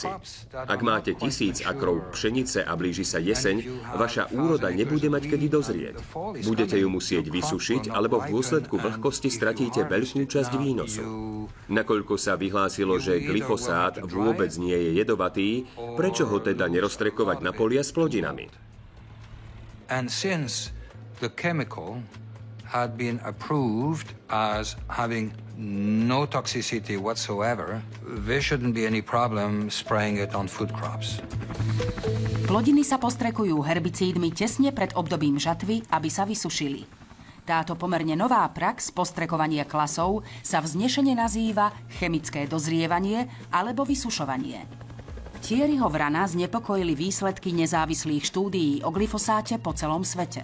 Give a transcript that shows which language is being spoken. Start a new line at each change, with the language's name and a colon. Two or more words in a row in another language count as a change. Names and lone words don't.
Slovak: Ak máte 1000 akrov pšenice a blíži sa jeseň, vaša úroda nebude mať kedy dozrieť. Budete ju musieť vysušiť, alebo v dôsledku vlhkosti stratíte veľkú časť výnosu. Nakoľko sa vyhlásilo, že glyfosát vôbec nie je jedovatý, prečo ho teda neroztrekovať na polia s plodinami?
English: The chemical had been approved as having no toxicity whatsoever, there shouldn't be any problem spraying it on food crops.
Slovak: Plodiny sa postrekujú herbicídmi tesne pred obdobím žatvy, aby sa vysušili. Táto pomerne nová prax postrekovania klasov sa vznešene nazýva chemické dozrievanie alebo vysušovanie. Thierryho Vraina znepokojili výsledky nezávislých štúdií o glyfosáte po celom svete.